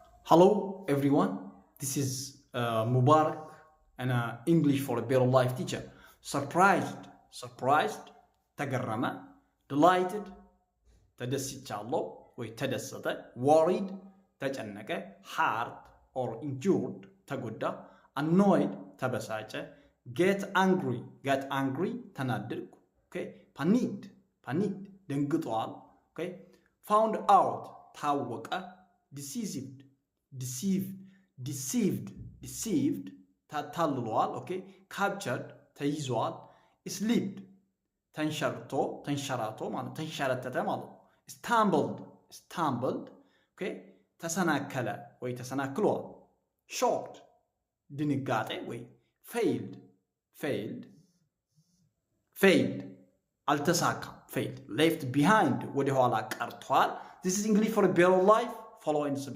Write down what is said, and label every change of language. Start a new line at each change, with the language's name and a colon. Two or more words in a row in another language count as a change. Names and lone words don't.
English: Hello everyone, this is Mubarak and English for a better life teacher. Surprised,
Amharic: ተገረመ, delighted, ተደስቻለሁ ወይ ተደሰተ,
English: worried, ተጨነቀ, hurt or injured, ተጎዳ, annoyed, ተበሳጨ, get angry, ተናደድኩ, okay? panicked, ደንግጧል, okay? found out, ታወቀ, deceived ታታልሏል ኦኬ captured ተይዟል slipped
Amharic: ተንሸራቶ ማለት ተንሸራተተ ማለት stumbled ኦኬ ተሰናከለ ወይ ተሰናክሏል shocked ድንጋጤ ወይ failed አልተሳካም failed
English: left behind
Amharic: ወደ ኋላ ቀርቷል.
English: This is English for a better life. Follow and subscribe.